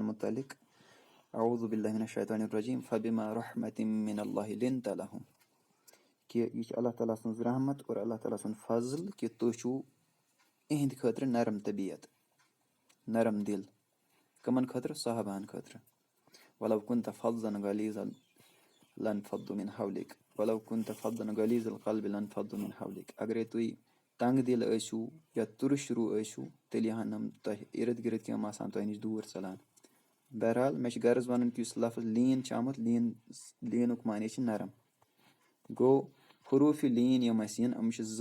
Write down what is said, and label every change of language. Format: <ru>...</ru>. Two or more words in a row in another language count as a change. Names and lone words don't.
<ks>مُتعلق</ks> <ar>اعوذ باللہ من الشیطان الرجیم فبما رحمۃ من اللہ لنت لهم</ar> <ks>کہِ یہِ چھِ اللہ تعالیٰ سٕنٛز رحمت اور اللہ تعالیٰ سُنٛد فضل کہِ تُہۍ چھُو یِہنٛدِ خٲطرٕ نرم طبیعت نرم دِل کٕمن خٲطرٕ صحابہن خٲطرٕ</ks> <ar>ولو كنت فظا غلیظ لانفضوا من حولك ولو كنت فظا غلیظ القلب لانفضوا من حولك</ar> <ks>اگرے تُہۍ تنگ دِل ٲسِو یا تُرُش روٗ ٲسِو تیٚلہِ ہن یِم تۄہہِ اِرد گرد کیٚنٛہہ آسان تۄہہِ نِش دوٗر ژَلان بہرحال مےٚ چھُ غرض وَنُن کہِ یُس لفظ لیٖن چھُ آمُت لیٖنُک معنے چھُ نرم گوٚو حروٗفِ لیٖن یِم اَسہِ یِن یِم چھِ</ks>